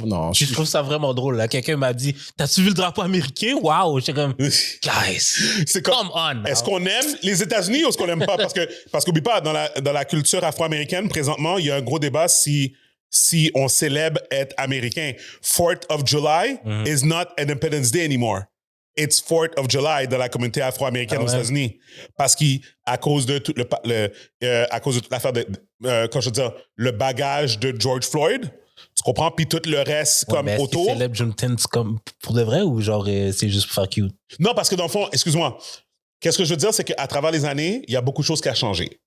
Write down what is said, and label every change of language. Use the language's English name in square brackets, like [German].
[French] Non, Je trouve ça vraiment drôle, là. Quelqu'un m'a dit, t'as-tu vu le drapeau américain? Wow! J'étais comme, guys, C'est comme, [English] come on! now. [French] est-ce qu'on aime les États-Unis ou est-ce qu'on n'aime pas? Parce qu'oublie pas, dans la culture afro-américaine, présentement, il y a un gros débat si on célèbre être américain. [English] 4th of July is not Independence Day anymore. It's 4th of July [French] dans la communauté afro-américaine Ah ouais? aux États-Unis. Parce qu'à cause de tout à cause de toute l'affaire quand je veux dire, le bagage de George Floyd, tu comprends? Puis tout le reste Ouais, comme mais est-ce autour. qu'ils célèbrent Juneteenth comme pour de vrai ou genre c'est juste pour faire cute? Non, parce que dans le fond, excuse-moi, qu'est-ce que je veux dire, c'est qu'à travers les années, il y a beaucoup de choses qui ont changé.